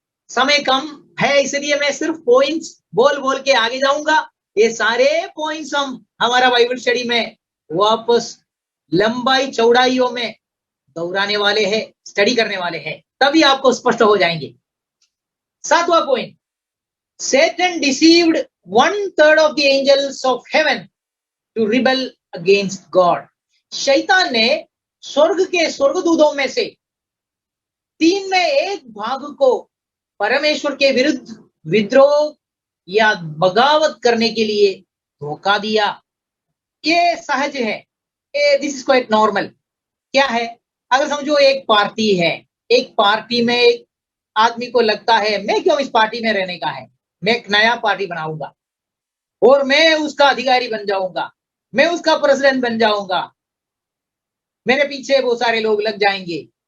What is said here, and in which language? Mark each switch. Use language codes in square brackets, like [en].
[hi] समय कम है, इसलिए मैं सिर्फ पॉइंट्स बोल बोल के आगे जाऊंगा। ये सारे पॉइंट्स हम हमारा बाइबल स्टडी में वापस लंबाई चौड़ाइयों में दोहराने वाले हैं, स्टडी करने वाले हैं, तभी आपको स्पष्ट हो जाएंगे। 7वां point, [en] Satan deceived 1/3 of the angels of heaven to rebel against God। [hi] शैतान ने स्वर्ग के स्वर्गदूतों में से 3/1 भाग को परमेश्वर के विरुद्ध विद्रोह या बगावत करने के लिए धोखा दिया। ये सहज है, [en] This is quite normal. [hi] क्या है, अगर समझो एक पार्टी है, एक पार्टी में एक आदमी को लगता है मैं क्यों इस पार्टी में रहने का है, मैं एक नया पार्टी बनाऊंगा और मैं उसका अधिकारी बन जाऊंगा, मैं उसका प्रेसिडेंट बन जाऊंगा, मेरे पीछे वो सारे लोग लग जाएंगे।